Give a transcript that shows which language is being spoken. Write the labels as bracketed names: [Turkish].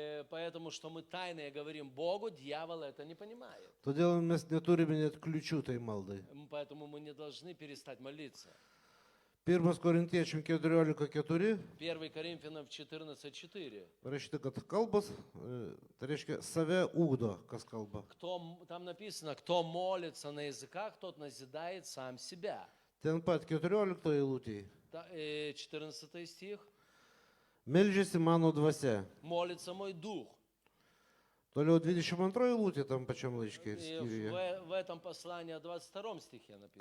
[Russian] Поэтому, что мы тайное говорим Богу, дьявол это не понимает. [Lithuanian] Todėl mes neturime net kliučių tai maldai. [Russian] Поэтому мы не должны перестать молиться. [Lithuanian] 1 Korintiečiam 14:4 [Russian] 1 Коринфянам 14:4. [Lithuanian] parašyta, kad kalbos, tai reiškia, save ugdo, kas kalba. [Russian] Там написано, кто молится на языках, тот назидает сам себя. [Lithuanian] Ten pat 14 eilutėje. [Russian] 14 стих. [Lithuanian] Meldžiasi mano dvasia. [Russian] Молится мой дух. [Lithuanian] Toliau 22 eilutė tam pačiam laiške ir [Russian] И [Lithuanian] skyriuje. [Russian] в этом послании 22 стихе написано.